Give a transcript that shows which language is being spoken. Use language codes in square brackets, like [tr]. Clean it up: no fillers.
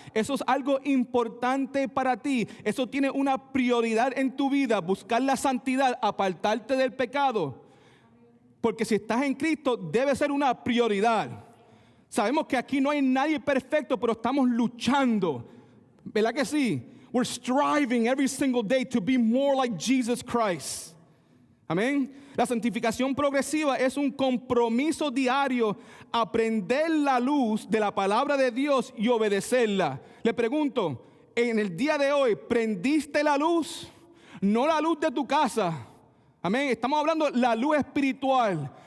[es] Eso es algo importante para ti. Eso tiene una prioridad en tu vida, buscar la santidad, apartarte del pecado. Porque si estás en Cristo, debe ser una prioridad. Sabemos que aquí no hay nadie perfecto, pero estamos luchando. ¿Verdad que sí? [en] We're striving every single day to be more like Jesus Christ. [es] Amén. La santificación progresiva es un compromiso diario, aprender la luz de la palabra de Dios y obedecerla. Le pregunto, en el día de hoy, ¿prendiste la luz? No la luz de tu casa. Amén. Estamos hablando de la luz espiritual.